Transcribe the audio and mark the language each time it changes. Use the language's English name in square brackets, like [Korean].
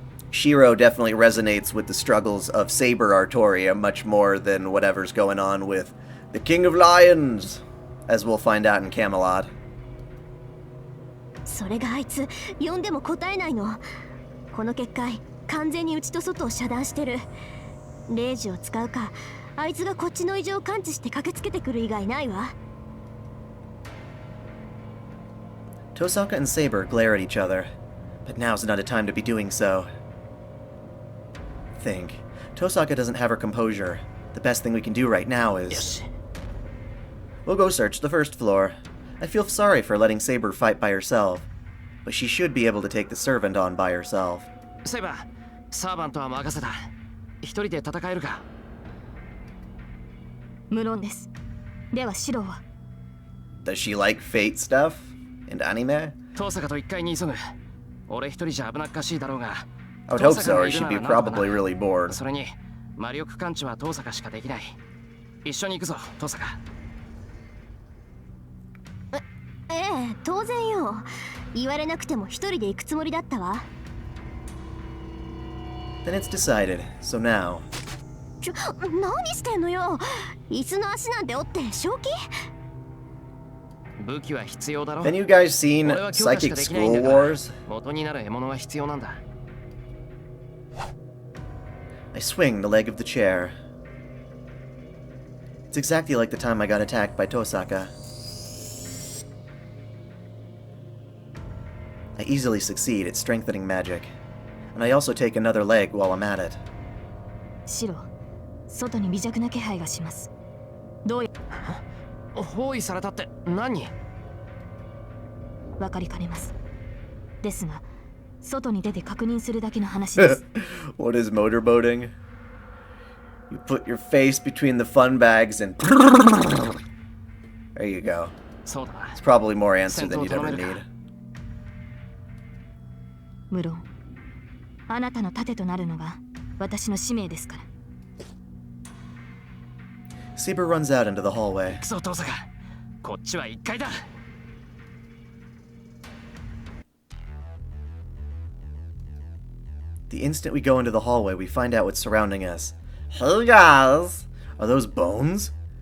[English] Shiro definitely resonates with the struggles of Saber Artoria much more than whatever's going on with the King of Lions, as we'll find out in Camelot. [Japanese] それがあいつ呼んでも答えないの。この結界完全に内と外を遮断してる。霊樹を使うか、あいつがこっちの異常を感知して駆けつけてくる以外ないわ。 [English] Tosaka and Saber glare at each other, but now's not a time to be doing so. Think. Tosaka doesn't have her composure. The best thing we can do right now is... We'll go search the first floor. I feel sorry for letting Saber fight by herself, but she should be able to take the servant on by herself. [Japanese] セイバー、サーバントは任せた。一人で戦えるか？無論です。ではシロは [English] Does she like fate stuff? And anime? [Japanese] 遠坂と1階に急ぐ。俺一人じゃ危なっかしいだろうが。 [English] I would hope so, or she'd be probably really bored. [Japanese] それに魔力感知は遠坂しかできない。一緒に行くぞ、遠坂。ええ、当然よ。言われなくても一人で行くつもりだったわ。 [English] Then it's decided. So now... [Japanese] 何してんのよ。椅子の足なんて折って正気？武器は必要だろ。 [English] Then you guys seen Psychic School Wars? [Japanese] 元になる獲物は必要なんだ。 [English] I swing the leg of the chair. It's exactly like the time I got attacked by Tosaka. I easily succeed at strengthening magic, and I also take another leg while I'm at it. [Japanese] シロ、外に微弱な気配がします。どうや包囲されたって何？わかりかねます。ですが、外に出て確認するだけの話です。 [English] What is motorboating? You put your face between the fun bags and... There you go. It's probably more answer than you'd ever need. [Japanese] 無論、あなたの盾となるのが私の使命ですから。 [English] Saber runs out into the hallway. [Japanese] そう、遠坂。こっちは1階だ。 [English] The instant we go into the hallway, we find out what's surrounding us. Hey guys! Are those bones?